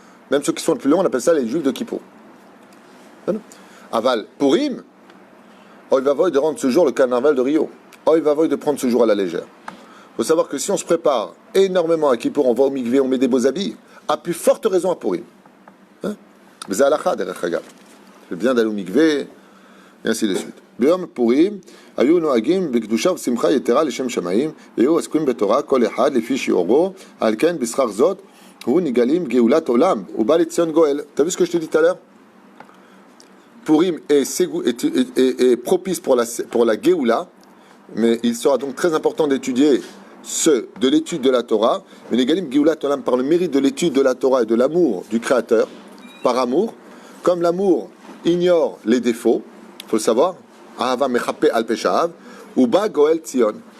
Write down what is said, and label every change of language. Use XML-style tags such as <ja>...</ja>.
<fr>Même ceux qui sont le plus longs, on appelle ça les juifs de Kippour. Aval, Purim, il va voir de rendre ce jour le carnaval de Rio. Il va voir de prendre ce jour à la légère. Il faut savoir que si on se prépare énormément à Kippour, on va au mikvé, on met des beaux habits, à plus forte raison à Purim. Mais c'est halakha derech hagav. C'est bien d'aller au mikvé, et ainsi de suite.</fr> <he>ביום פורים היו נוהגים בקדושה ושמחה יתרה לשם שמיים והיו עסוקים בתורה כל אחד לפי שיעורו על כן בשכר זאת הוא נגלים גאולת עולם ובא לציון גואל.</he> <fr>T'as vu ce que je te dis tout à l'heure? Purim est propice pour la Géoula, mais il sera donc très important d'étudier de l'étude de la Torah, mais Négalim Géoulat Olam par le mérite de l'étude de la Torah et de l'amour du Créateur, par amour, comme l'amour ignore les défauts, il faut le savoir, Ahava Mechape Al Peshav, ou Ba Goel Tzion.</fr>